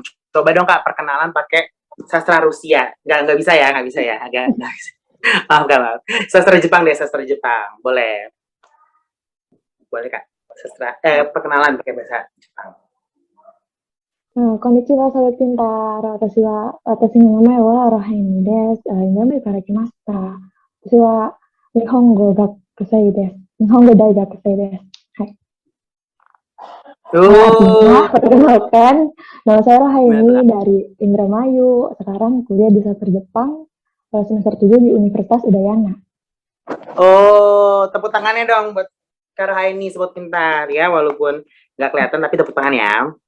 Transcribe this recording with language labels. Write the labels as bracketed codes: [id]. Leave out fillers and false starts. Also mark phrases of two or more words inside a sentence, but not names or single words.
[id] Coba dong Kak perkenalan pakai sastra Rusia. Nggak bisa ya, nggak bisa ya. Agak, nggak bisa. Maaf Kak, maaf. Sastra Jepang deh, sastra Jepang. Boleh. Boleh Kak. Perkenalan pakai bahasa Jepang. Konnichiwa sobat pintar. [ja] 私の名前はRohainiです。イナミから来ました. 私は日本語学生です. 日本語大学生です. [id] Hai. Artinya, Tuh. perkenalkan, nama saya Rohaini Gimana? dari Indramayu. Sekarang kuliah di sastra Jepang semester 7 di Universitas Udayana. Oh, tepuk tangannya dong buat Kak Rohaini, Sobat Pintar ya, walaupun nggak kelihatan tapi tepuk tangan ya.